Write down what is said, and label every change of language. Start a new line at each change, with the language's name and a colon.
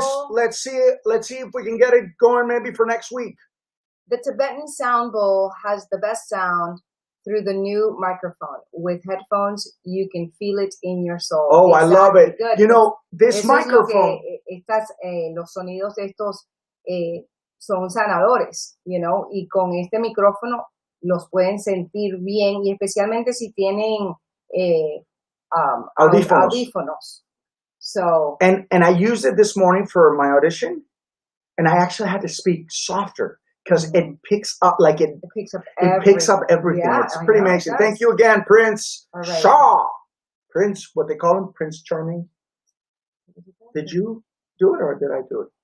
English: Let's see if we can get it going maybe for next week. The Tibetan sound bowl has the best sound through the new microphone. With headphones, you can feel it in your soul. Oh, I love it. Good. You know, this microphone.
Spanish: Los sonidos de estos son sanadores,
English: you know,
Spanish: y con este micrófono los pueden sentir bien, y especialmente si tienen audífonos.
English: So and I used it this morning for my audition, and I actually had to speak softer because it picks up everything. Yeah, it's pretty amazing. Thank you again, Prince Shaw. Prince, what they call him, Prince Charming. Did you do it or did I do it?